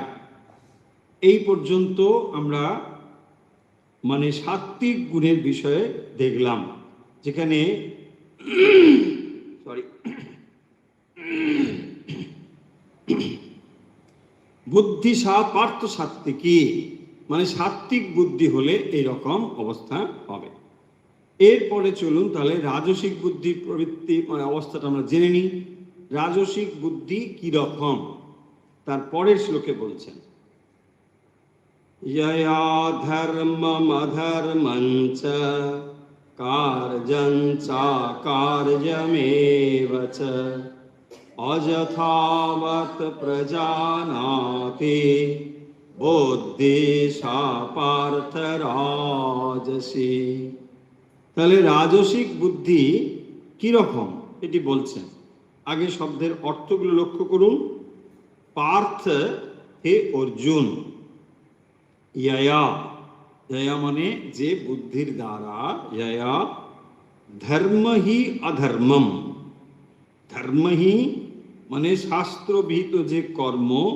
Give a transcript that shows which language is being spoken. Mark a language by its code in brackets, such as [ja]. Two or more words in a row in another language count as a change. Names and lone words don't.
[bn] এই পর্যন্ত আমরা মানে সাত্ত্বিক গুণের বিষয়ে দেখলাম, যেখানে [sa] সরি বুদ্ধি পার্থ সাত্ত্বিকী, [bn] মানে সাত্ত্বিক বুদ্ধি হলে এইরকম অবস্থা হবে। এরপরে চলুন তাহলে রাজসিক বুদ্ধির প্রবৃত্তি মানে অবস্থাটা আমরা জেনে নিই। রাজসিক বুদ্ধি কি রকম তার পরের শ্লোকে বলছেন, [sa] यया धर्ममधर्मञ्च कार्यञ्चाकार्यमेव च अयथावत् प्रजानाति बुद्धिशा पार्थ राजसी। [bn] তাহলে রাজসিক বুদ্ধি কি রকম এটি বলছেন। আগে শব্দের অর্থগুলো লক্ষ্য করুন। পার্থ, হে অর্জুন। ইয়া, ইয়া মানে যে বুদ্ধির দ্বারা, [sa] ইয়া ধর্ম হি অধর্মম, [bn] ধর্ম হি মানে শাস্ত্রবিহিত যে কর্ম,